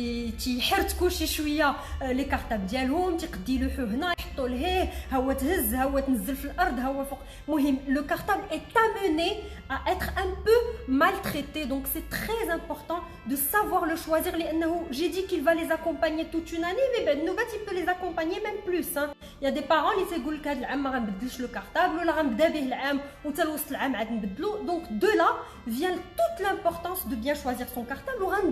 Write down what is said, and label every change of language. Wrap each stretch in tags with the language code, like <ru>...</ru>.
<ar>تيحرتكوا شي شويه لي كارطاب ديالهم تيقديلوحوا هنا يحطوا لهيه ها هو تهز ها هو تنزل في الارض ها هو فوق المهم</ar> <fr>le cartable est amené à être un peu maltraité, donc c'est très important de savoir le choisir</fr> <ar>لانه</ar> <fr>j'ai dit qu'il va les accompagner toute une année mais ben nougat il peut les accompagner même plus hein. Il y a des parents</fr> <ar>اللي تيقول لك هذا العام ما غنبدلش لو كارطابل ولا غنبدا به العام وحتى لوسط العام عاد نبدلو.</ar> <fr>Donc de là vient toute l'importance de bien choisir son cartable.</fr>